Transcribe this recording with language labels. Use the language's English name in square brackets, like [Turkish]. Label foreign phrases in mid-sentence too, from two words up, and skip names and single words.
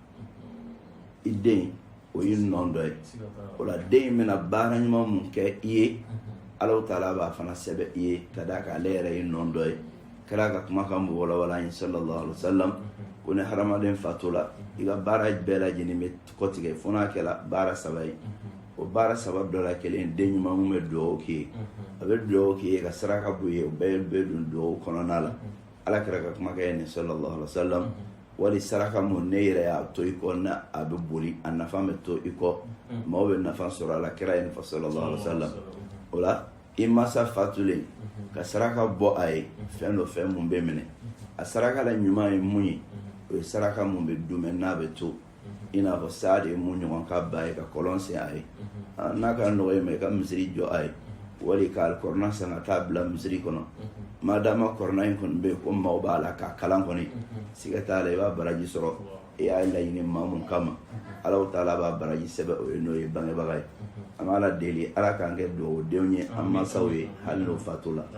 [Bambara] i den o ye nɔ dɔ ye o la den in bɛna baara ɲuman mun kɛ i ye [Arabic] الله تعالى [Bambara] b'a fana sɛbɛn i ye ka d'a kan ale yɛrɛ ye nɔ dɔ ye kira ka kumakan bɛ walawala an ye [Arabic] صلى الله عليه وسلم [Bambara] ko ni hadamaden fatula i ka baara bɛɛ lajɛlen bɛ kɔtigɛ fo n'a kɛra baara saba ye o baara saba dɔ la kelen den ɲuman mun bɛ dugawu k'i ye a bɛ dugawu k'i ye ka saraka bɔ i ye o bɛɛ bɛ don dugawu kɔnɔna la ala kira ka kumakan ye ni [Arabic] صلى الله عليه وسلم [Bambara] wali saraka mun ne yɛrɛ y'a to i kɔ na a bɛ boli a nafa bɛ to i kɔ maaw bɛ nafa sɔrɔ a la kira ye nafa [Arabic] صلى الله عليه وسلم [Bambara] o la i masa fatulen ka saraka bɔ a ye fɛn dɔ fɛn mun bɛ minɛ a saraka la ɲuman ye mun ye o ye saraka mun bɛ dumɛ n'a bɛ to i n'a fɔ Saad ye mun ɲɔgɔn ka ba ye ka kɔlɔn sen a ye n'a ka nɔgɔ ye ma i ka misiri jɔ a ye wali ka alikɔrɔna san ka taa bila misiri kɔnɔ madama kɔrɔna in kɔni bɛ yen ko maaw b'a la k'a kalan kɔni siga t'a la i b'a baraji sɔrɔ i y'a laɲini maa mun kama [Arabic] الله تعالى [Bambara] b'a baraji sɛbɛn o ye n'o ye bangebaga ye an b'a la deli ala k'an kɛ duwawudenw ye an mansaw ye hali n'o fatu la.